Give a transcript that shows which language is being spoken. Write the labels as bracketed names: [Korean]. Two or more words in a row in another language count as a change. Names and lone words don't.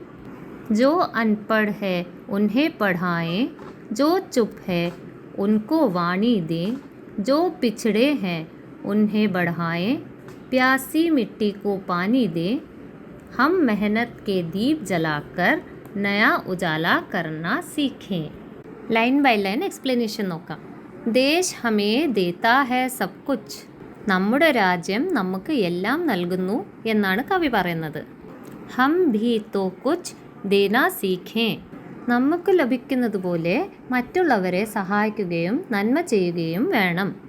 [Hindi] जो अनपढ़ है उन्हें पढ़ाएं, जो चुप है उनको वाणी दें. जो पिछड़े हैं उन्हें बढ़ाएं, प्यासी मिट्टी को पानी दें. हम मेहनत के दीप जलाकर नया उजाला करना सीखें. [English] line by line explanation [Hindi] നോക്കാം. देश हमें देता है सब कुछ. [Malayalam] നമ്മുടെ രാജ്യം നമുക്ക് എല്ലാം നൽകുന്നു എന്നാണ് കവി പറയുന്നത്. [Hindi] हम भी तो कुछ देना सीखें. [Malayalam] നമുക്ക് ലഭിക്കുന്നത് പോലെ മറ്റുള്ളവരെ സഹായിക്കുകയും നന്മ ചെയ്യുകയും വേണം.